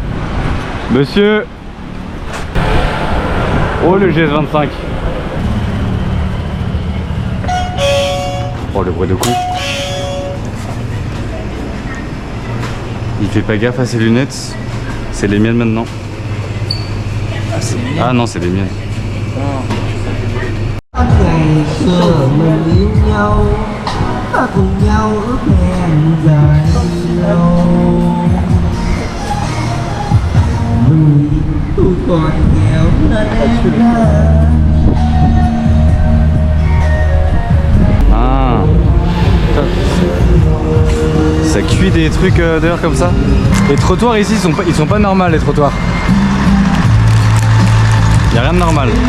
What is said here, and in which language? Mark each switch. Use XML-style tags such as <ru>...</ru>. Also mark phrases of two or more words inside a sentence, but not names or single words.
<fr>Monsieur? Oh le GS25. Oh le bruit de coup. Il fait pas gaffe à ses lunettes. C'est les miennes maintenant. Ah, c'est bien. Ah non, c'est les miennes.</fr> <vi>Ngày xưa mình yêu nhau, ta cùng nhau ước hẹn dài lâu. Người tôi còn nghèo nên em đã. Ah.</vi> <fr>Ça cuit des trucs dehors comme ça. Les trottoirs ici ils sont pas normaux, les trottoirs. Y a rien de normal.</fr>